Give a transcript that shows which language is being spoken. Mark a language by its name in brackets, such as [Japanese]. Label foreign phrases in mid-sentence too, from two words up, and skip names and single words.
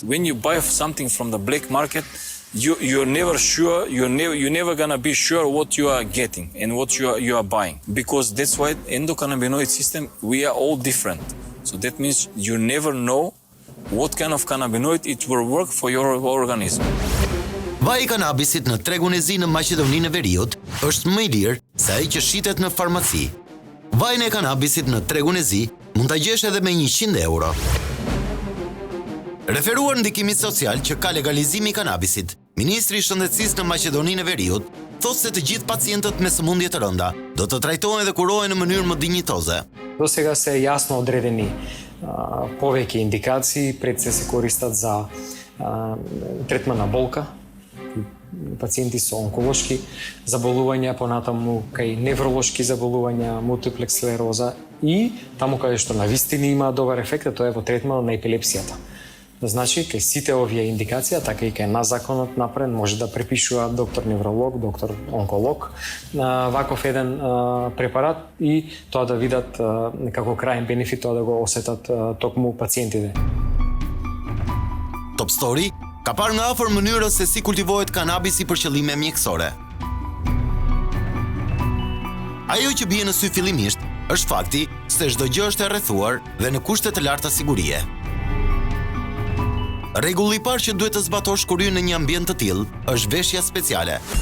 [English] When you buy something from the black market, you're never sure. You're never gonna be sure what you are getting and what you are buying, because that's why endocannabinoid system, we are all different. So that means you never know what kind of cannabinoid it will work for your organism. [Albanian] Vaji i kanabisit në tregun e zi në Maqedoninë e Veriut është më i lirë se ai që shitet në farmaci. Vajin e kanabisit në tregun e zi mund ta gjesh edhe me 100 euro. Referuar ndikimit social që ka legalizimi i kanabisit, Ministri i Shëndetësisë në Maqedoninë e Veriut thotë se të gjithë pacientët me sëmundje të rënda do të trajtohen dhe kurohen në mënyrë më dinjitoze. [Macedonian] До сега се јасно одредени повеќе индикации, пред се користат за третман на болка, пациенти со онколошки заболувања, понатаму кај невролошки заболувања, мултиплекс склероза и таму каде што навистина има добар ефект, тоа е во третманот на епилепсијата. Значи, кај сите овие индикации, така и кај нас законот напред може да препишува доктор невролог, доктор онколог ваков еден препарат и тоа да видат како крајен бенефит, тоа да го осетат токму пациентите. [Albanian] Top Story ka parë nga afër mënyrën se si kultivohet kanabisi për qëllime mjekësore. Ajo që bie në sy fillimisht është fakti se çdo gjë është e rrethuar dhe në kushte të larta sigurie. Rregulli i parë që duhet të zbatosh kur hyn në një ambient të tillë është veshja speciale.